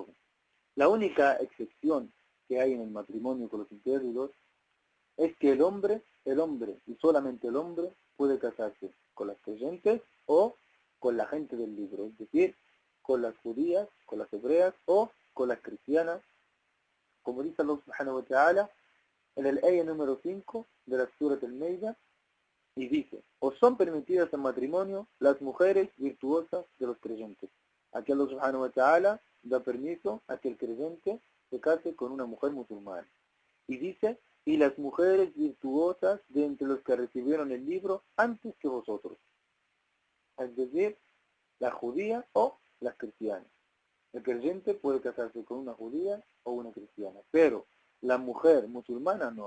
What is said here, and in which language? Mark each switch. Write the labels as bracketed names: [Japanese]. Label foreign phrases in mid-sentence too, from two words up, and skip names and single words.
[Spanish] La única excepción que hay en el matrimonio con los incrédulos es que el hombre y solamente el hombre puede casarse con las creyentes o con la gente del libro, es decir, con las judías, con las hebreas o con las cristianas, como dice Allah [Arabic] سبحانه وتعالى [Spanish] en el ayah número 5 de la Surat al-Maida, y dice, os son permitidas en matrimonio las mujeres virtuosas de los creyentes. Aquí Allah [Arabic] سبحانه وتعالى [Spanish] da permiso a que el creyente se case con una mujer musulmana. Y dice, y las mujeres virtuosas de entre los que recibieron el libro antes que vosotros. Es decir, la judía o las cristianas. El creyente puede casarse con una judía o una cristiana, pero la mujer musulmana no.